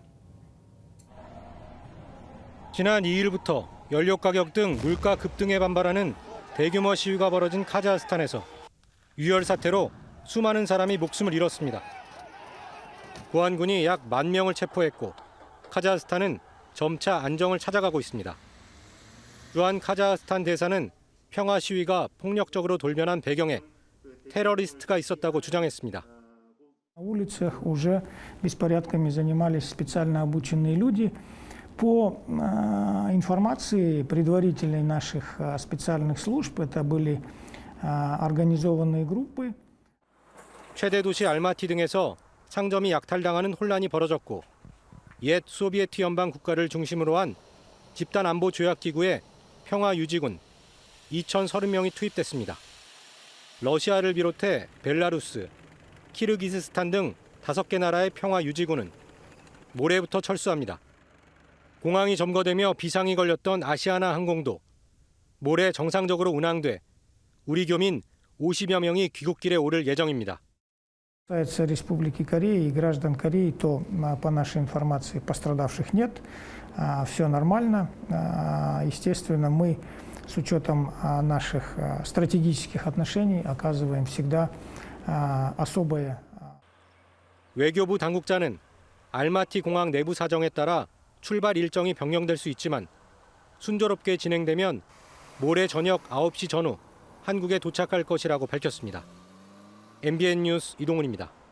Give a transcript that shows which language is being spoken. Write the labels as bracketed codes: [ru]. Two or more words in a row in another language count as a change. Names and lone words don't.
[ko] 지난 2일부터 연료 가격 등 물가 급등에 반발하는 대규모 시위가 벌어진 카자흐스탄에서 유혈 사태로 수많은 사람이 목숨을 잃었습니다. 보안군이 약 10,000명을 체포했고 카자흐스탄은 점차 안정을 찾아가고 있습니다. 주한 카자흐스탄 대사는 평화 시위가 폭력적으로 돌변한 배경에 테러리스트가 있었다고 주장했습니다. [ru] На улицах уже беспорядками занимались специально обученные люди. По информации предварительной наших специальных служб, это были организованные группы. [ko] 최대 도시 알마티 등에서 상점이 약탈당하는 혼란이 벌어졌고 옛 소비에트 연방 국가를 중심으로 한 집단 안보 조약 기구의 평화 유지군 2,030명이 투입됐습니다. 러시아를 비롯해 벨라루스, 키르기스스탄 등 5개 나라의 평화 유지군은 모레부터 철수합니다. 공항이 점거되며 비상이 걸렸던 아시아나 항공도 모레 정상적으로 운항돼 우리 교민 50여 명이 귀국길에 오를 예정입니다. [ru] Касается Республики Корея и граждан Кореи, то по нашей информации пострадавших нет, все нормально. Естественно, мы с учетом наших стратегических отношений оказываем всегда особое. [ko] 외교부 당국자는 알마티 공항 내부 사정에 따라 출발 일정이 변경될 수 있지만 순조롭게 진행되면 모레 저녁 9시 전후 한국에 도착할 것이라고 밝혔습니다. MBN 뉴스 이동훈입니다.